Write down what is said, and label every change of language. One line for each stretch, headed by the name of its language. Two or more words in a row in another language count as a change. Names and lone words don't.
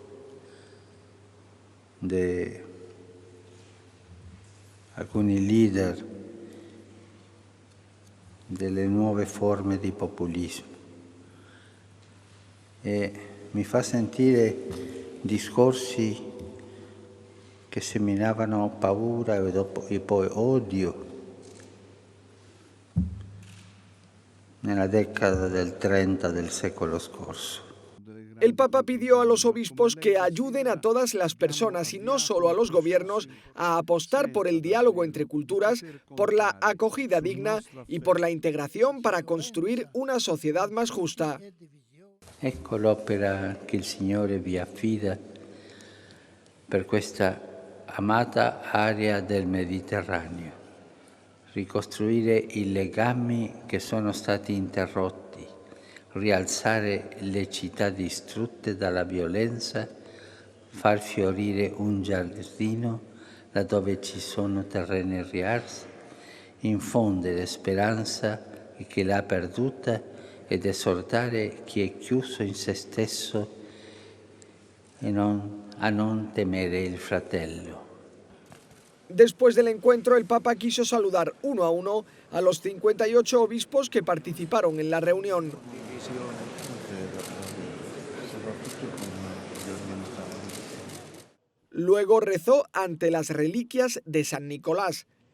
Italian: di alcuni leader delle nuove forme di populismo e mi fa sentire discorsi che seminavano paura e poi odio nella década del 30 del secolo scorso.
Spanish: El Papa pidió a los obispos que ayuden a todas las personas y no solo a los gobiernos a apostar por el diálogo entre culturas, por la acogida digna y por la integración para construir una sociedad más justa.
Italian: Ecco l'opera che il Signore vi affida per questa amata area del Mediterraneo. Ricostruire i legami che sono stati interrotti, rialzare le città distrutte dalla violenza, far fiorire un giardino laddove ci sono terreni riarsi, infondere speranza in chi l'ha perduta ed esortare chi è chiuso in se stesso e a non temere il fratello.
Spanish: Después del encuentro, el Papa quiso saludar uno a uno a los 58 obispos que participaron en la reunión. Luego rezó ante las reliquias de San Nicolás.